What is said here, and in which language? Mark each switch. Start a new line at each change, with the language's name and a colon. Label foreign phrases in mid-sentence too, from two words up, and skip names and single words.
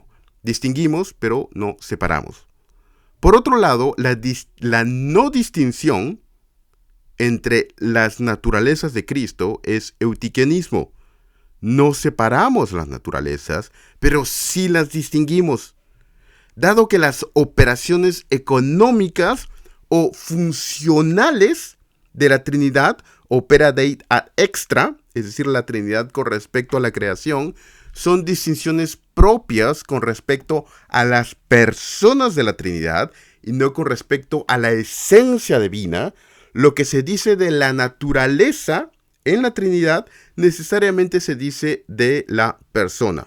Spanish: Distinguimos, pero no separamos. Por otro lado, la no distinción entre las naturalezas de Cristo es eutiquianismo. No separamos las naturalezas, pero sí las distinguimos. Dado que las operaciones económicas o funcionales de la Trinidad
Latin: opera Dei ad extra,
Spanish: es decir, la Trinidad con respecto a la creación, son distinciones propias con respecto a las personas de la Trinidad y no con respecto a la esencia divina. Lo que se dice de la naturaleza en la Trinidad necesariamente se dice de la persona.